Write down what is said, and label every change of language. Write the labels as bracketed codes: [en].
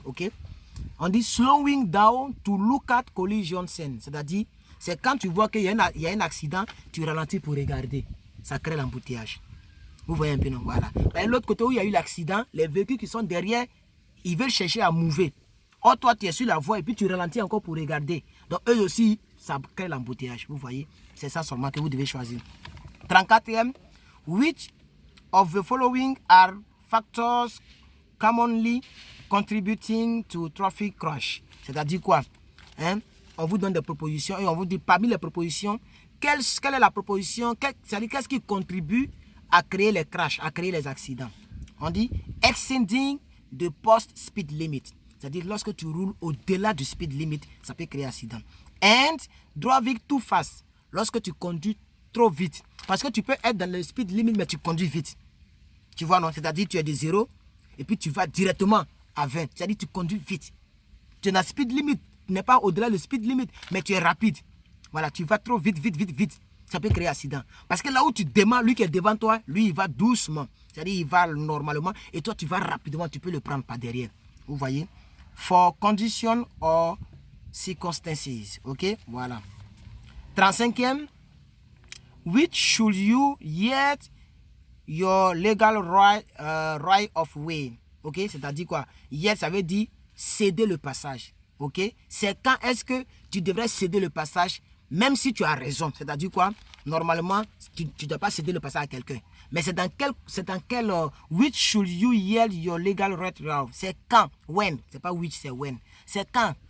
[fr] Ok, on dit [en] slowing down to look at collision scene, [fr] c'est-à-dire c'est quand tu vois qu'il y a un accident, tu ralentis pour regarder, ça crée l'embouteillage. Vous voyez un peu, non? Voilà. De l'autre côté où il y a eu l'accident, les véhicules qui sont derrière, ils veulent chercher à mouver. Or, toi, tu es sur la voie et puis tu ralentis encore pour regarder. Donc, eux aussi, ça crée l'embouteillage. Vous voyez, c'est ça seulement que vous devez choisir. [en] 34e, which of the following are factors commonly contributing to traffic crash? [fr] C'est-à-dire quoi? Hein? On vous donne des propositions et on vous dit parmi les propositions, quelle est la proposition, c'est-à-dire qu'est-ce qui contribue à créer les crashs, à créer les accidents. On dit [en] exceeding the post speed limit. [fr] C'est-à-dire lorsque tu roules au-delà du speed limit, ça peut créer accident. [en] And driving too fast. [fr] Lorsque tu conduis trop vite. Parce que tu peux être dans le speed limit, mais tu conduis vite. Tu vois, non? C'est-à-dire tu es de 0 et puis tu vas directement à 20. C'est-à-dire tu conduis vite. Tu es dans le speed limit. Tu n'es pas au-delà du speed limit, mais tu es rapide. Voilà, tu vas trop vite. Ça peut créer accident. Parce que là où tu démarres, lui qui est devant toi, lui il va doucement. C'est-à-dire il va normalement et toi tu vas rapidement, tu peux le prendre par derrière. Vous voyez? [en] For condition or circumstances. Ok? [fr] Voilà. [en] 35e. Which should you yet your legal right of way. [fr] Ok? C'est-à-dire quoi? Yet ça veut dire céder le passage. Ok? C'est quand est-ce que tu devrais céder le passage même si tu as raison. C'est-à-dire quoi? Normalement, tu ne dois pas céder le passage à quelqu'un. Mais c'est dans quel [en] which should you yield your legal right of? [fr] C'est quand? [en] When? [fr] C'est pas which, c'est when. C'est quand?